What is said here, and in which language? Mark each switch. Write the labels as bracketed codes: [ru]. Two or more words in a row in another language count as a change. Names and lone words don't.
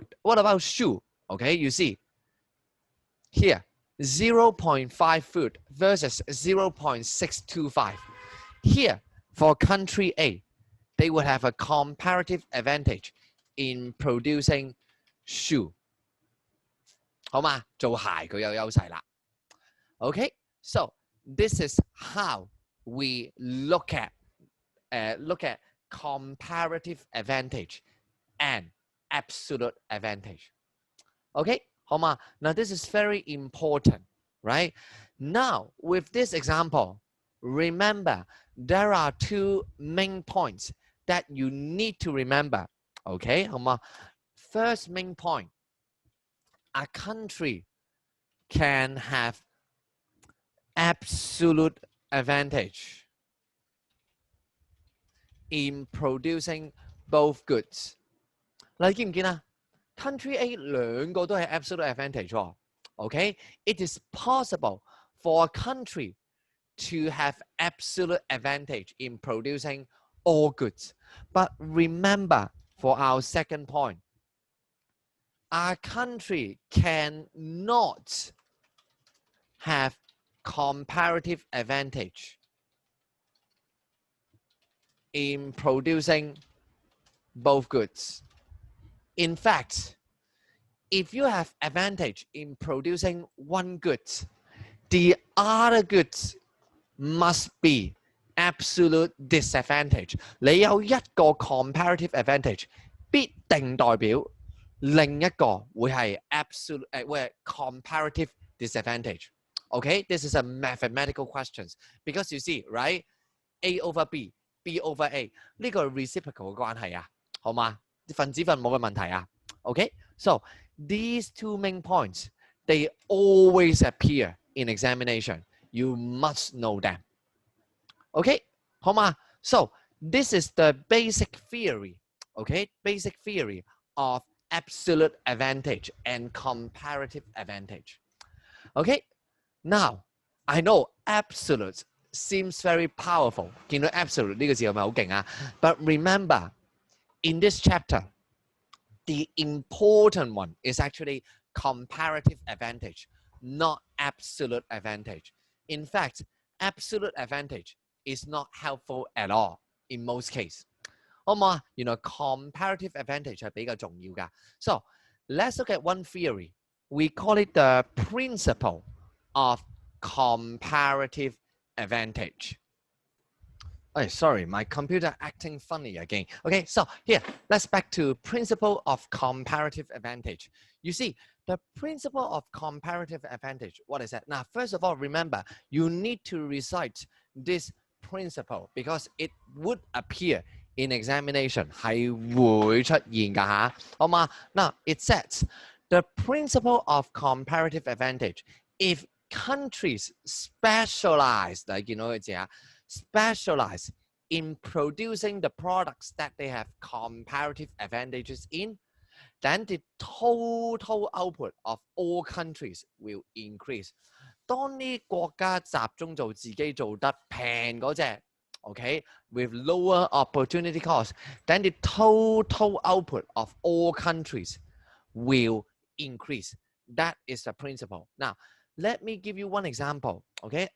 [en] What about shoe? Okay, you see here 0.5 food versus 0.625. Here, for country A, they would have a comparative advantage in producing shoe. [yue] 好嗎？做鞋佢有優勢啦。 [en] Okay, so this is how we look at comparative advantage and absolute advantage. [yue] Okay, 好嗎? [en] Now this is very important, right? Now with this example, remember there are 2 main points that you need to remember. [yue] Okay, 好嗎? [en] First main point, a country can have absolute advantage in producing both goods. [yue] 你見唔見啊？ [en] Country A [yue] 兩個都係 [en] absolute advantage 喎。Okay, it is possible for a country to have absolute advantage in producing all goods. But remember, for our second point, our country cannot have comparative advantage in producing both goods. In fact, if you have advantage in producing one good, the other goods must be absolute disadvantage. [yue] 你有一個 [en] comparative advantage， [yue] 必定代表另一個會係 absolute 會係 [en] comparative disadvantage. Okay, this is a mathematical question because you see, right? A over B, B over A [yue] 呢個 reciprocal 嘅關係啊，好嗎？分子分母嘅問題啊。 [en] Okay, so these 2 main points, they always appear in examination. You must know them. [yue] Okay, 好嗎? [en] So this is the basic theory. Okay, basic theory of absolute advantage and comparative advantage. Okay, now I know absolute seems very powerful. [yue] 見到 absolute 呢個字係咪好勁啊？ [en] But remember, in this chapter, the important one is actually comparative advantage, not absolute advantage. In fact, absolute advantage is not helpful at all in most cases. [yue] 好唔好啊？原來 [en] comparative advantage [yue] 係比較重要㗎。 [en] So let's look at one theory. We call it the principle of comparative advantage. Oh, sorry, my computer acting funny again. Okay, so here, let's back to principle of comparative advantage. You see, the principle of comparative advantage, what is that? Now, first of all, remember, you need to recite this principle because it would appear in examination. [yue] 係會出現㗎嚇，好嗎？ [en] Now, it says, the principle of comparative advantage, if countries specialize, [yue] 你見到佢字啊？ [en] specialize in producing the products that they have comparative advantages in, then the total output of all countries will increase. [yue] 當呢國家集中做自己做得平嗰隻 [en] okay, with lower opportunity cost, then the total output of all countries will increase. That is the principle. Now, let me give you one example, okay?